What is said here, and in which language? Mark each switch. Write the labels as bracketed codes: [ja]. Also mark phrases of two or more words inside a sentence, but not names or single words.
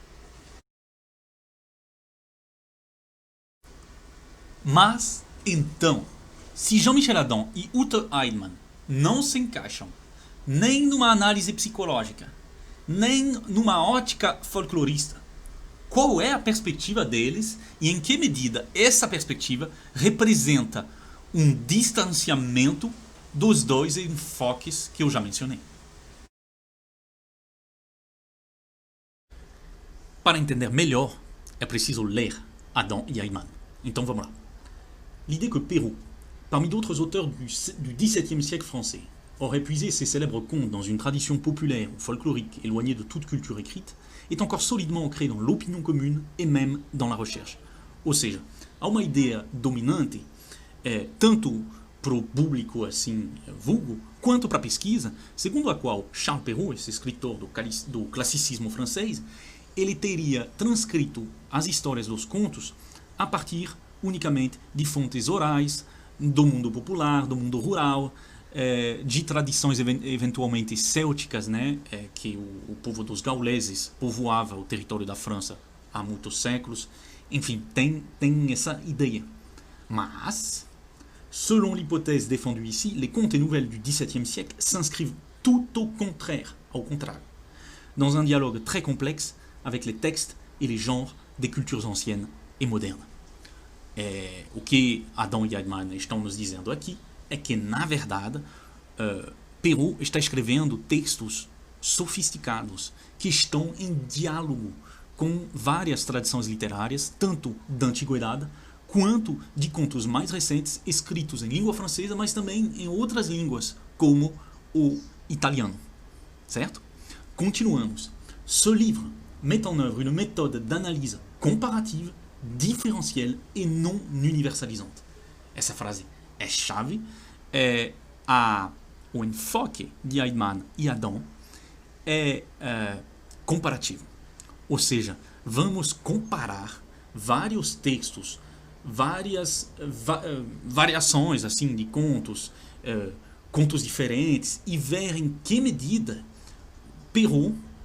[pt] Mas, então, se Jean-Michel Adam e Uta Eidman não se encaixam nem numa análise psicológica, nem numa ótica folclorista, qual é a perspectiva deles e em que medida essa perspectiva representa um distanciamento dos dois enfoques que eu já mencionei? Para entender melhor, é preciso ler Adam e Eidman. Então vamos lá. [fr] L'idée que Perrault, parmi d'autres auteurs du XVIIe siècle français, aurait puisé ses célèbres contes dans une tradition populaire ou folklorique éloignée de toute culture écrite, est encore solidement ancrée dans l'opinion commune et même dans la recherche. [pt] Ou seja, há uma ideia dominante, tanto para o público assim vulgo, quanto para a pesquisa, segundo a qual Charles Perrault, esse escritor do classicismo francês, ele teria transcrito as histórias dos contos a partir unicamente de fontes orais, do mundo popular, do mundo rural, de tradições eventualmente célticas, né, que o povo dos gauleses povoava o território da França há muitos séculos. Enfim, tem essa ideia. Mas, [fr] selon l'hypothèse défendue ici, les contes et nouvelles du XVIIe siècle s'inscrivent tout au contraire, dans un dialogue très complexe avec les textes et les genres des cultures anciennes et modernes. [pt] O que Adam e Eidman estão nos dizendo aqui é que, na verdade, Perrault está escrevendo textos sofisticados que estão em diálogo com várias tradições literárias, tanto da antiguidade quanto de contos mais recentes escritos em língua francesa, mas também em outras línguas, como o italiano. Certo? Continuamos. [fr] Ce livre met en œuvre une méthode d'analyse comparative, différentielle et non universalisante. [pt] Essa frase é chave. O enfoque de Eidman e Adam é comparativo. Ou seja, vamos comparar vários textos, várias variações assim de contos, contos diferentes, e ver em que medida Perrault